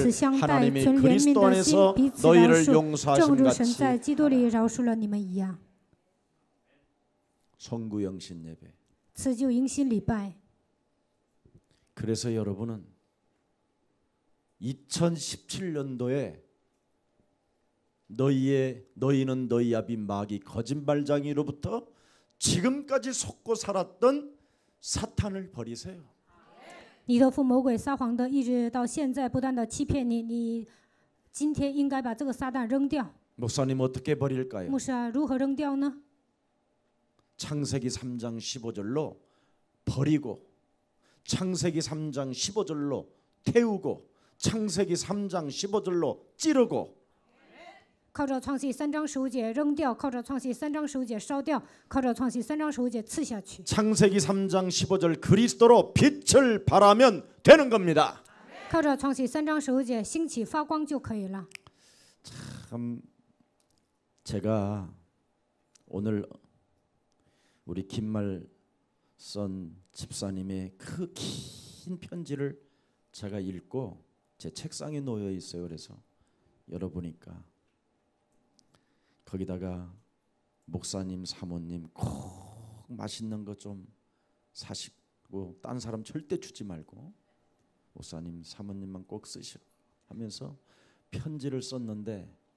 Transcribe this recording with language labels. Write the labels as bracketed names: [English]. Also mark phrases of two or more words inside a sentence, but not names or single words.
[Chinese] 慈相待， [Korean] 하나님이 [Chinese] 存怜悯 [Korean] 그리스도 [Chinese] 的心， [Korean] 안에서 [Chinese] 彼此饶 [Korean] 너희를 [Chinese] 恕，正 [Korean] 용서하신 [Chinese] 如神 [Korean] 같이 [Chinese] 在基督里饶恕了你们一样。 [Korean] 성구영신 예배. [Chinese] 此就迎新礼拜。 [Korean] 그래서 여러분은 2017년도에 너희는 너희 아비 마귀 거짓말장이로부터 지금까지 속고 살았던 사탄을 버리세요. [Chinese] 你的父魔鬼撒谎的，一直到现在不断的欺骗你，你今天应该把这个撒旦扔掉。 [Korean] 목사님 어떻게 버릴까요? [Chinese] 牧师啊，如何扔掉呢？ [Korean] 창세기 3장 15절로 버리고 창세기 3장 15절로 태우고 창세기 3장 15절로 찌르고 [Chinese] 靠着创世3章15节扔掉，靠着创世3章15节烧掉，靠着创世3章15节刺下去。 [Korean] 창세기 3장 15절 그리스도로 빛을 발하면 되는 겁니다. [Chinese] 靠着创世3章15节兴起发光就可以了。 [Korean] 참 제가 오늘 우리 김말선 집사님의 그 긴 편지를 제가 읽고 제 책상에 놓여 있어요. 그래서 열어보니까 거기다가 목사님, 사모님 꼭 맛있는 거 좀 사시고 딴 사람 절대 주지 말고 목사님, 사모님만 꼭 쓰시고 하면서 편지를 썼는데